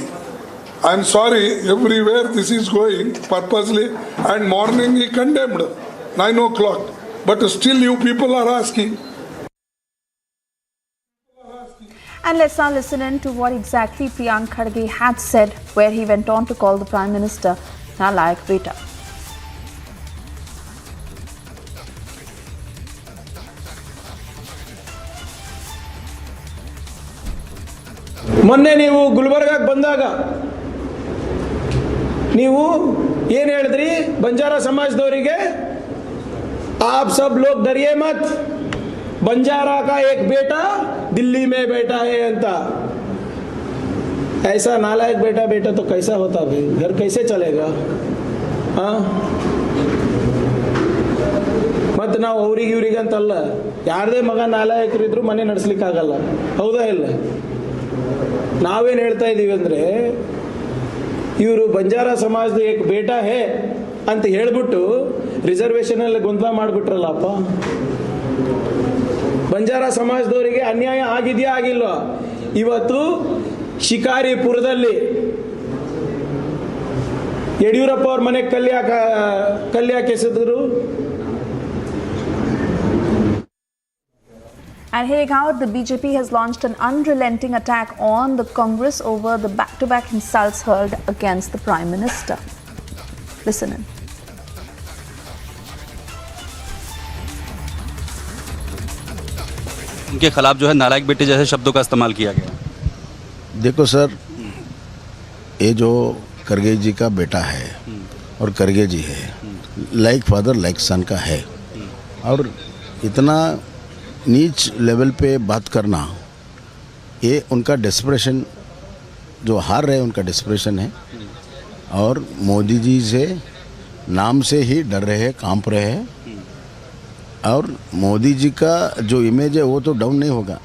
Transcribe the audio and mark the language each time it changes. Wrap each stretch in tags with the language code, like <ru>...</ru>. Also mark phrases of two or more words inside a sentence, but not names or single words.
<en>I'm sorry, everywhere this is going purposely, and morning he condemned 9 o'clock. But still you people are asking. And let's now listen in to what exactly Priyank Kharge had said, where he went on to call the Prime Minister</en> <hi>नालायक बेटा.</hi> <kn>ಮೊನ್ನೆ ನೀವು ಗುಲ್ಬರ್ಗಾಕ್ಕೆ ಬಂದಾಗ ನೀವು ಏನು ಹೇಳಿದ್ರಿ ಬಂಜಾರ ಸಮಾಜದವರಿಗೆ</kn> <hi>आप सब लोग डरिए मत, बंजारा का एक बेटा दिल्ली में बैठा है अंता। ऐसा नालायक बेटा तो कैसा होता भाई, घर कैसे चलेगा? हाँ मत</hi> <kn>ನಾವು ಅವರಿಗೆ ಇವರಿಗೆ ಅಂತಲ್ಲ, ಯಾರದೇ ಮಗ ನಾಲಾಯಕರಿದ್ರು ಮನೆ ನಡೆಸಲಿಕ್ಕಾಗಲ್ಲ, ಹೌದಾ ಇಲ್ಲ? ನಾವೇನು ಹೇಳ್ತಾ ಇದ್ದೀವಿ ಅಂದರೆ ಇವರು ಬಂಜಾರ ಸಮಾಜದ</kn> <hi>एक बेटा है</hi> <kn>ಅಂತ ಹೇಳ್ಬಿಟ್ಟು ರಿಸರ್ವೇಷನ್ ಅಲ್ಲಿ ಗೊಂದಲ ಮಾಡಿಬಿಟ್ರಲ್ಲಪ್ಪ. ಬಂಜಾರ ಸಮಾಜದವರಿಗೆ ಅನ್ಯಾಯ ಆಗಿದೆಯಾ ಆಗಿಲ್ವಾ? ಇವತ್ತು ಶಿಕಾರಿಪುರದಲ್ಲಿ ಯಡಿಯೂರಪ್ಪ ಅವ್ರ ಮನೆ ಕಲ್ಯಾಕ್ ಎಸೆದ್ರು.</kn> <en>And hearing out, the BJP has launched an unrelenting attack on the Congress over the back-to-back insults hurled against the Prime Minister. Listen in.</en> <hi>उनके खिलाफ जो है नालायक बेटे जैसे शब्दों का इस्तेमाल किया गया। देखो सर, ये जो खरगे जी का बेटा है और खरगे जी है,</hi> <en>like father like son</en> <hi>का है, और इतना नीच लेवल पे बात करना, ये उनका डेस्परेशन जो हार रहे हैं उनका डिस्प्रेशन है और मोदी जी से नाम से ही डर रहे हैं, कांप रहे हैं और मोदी जी का जो इमेज है वो तो डाउन नहीं होगा।</hi>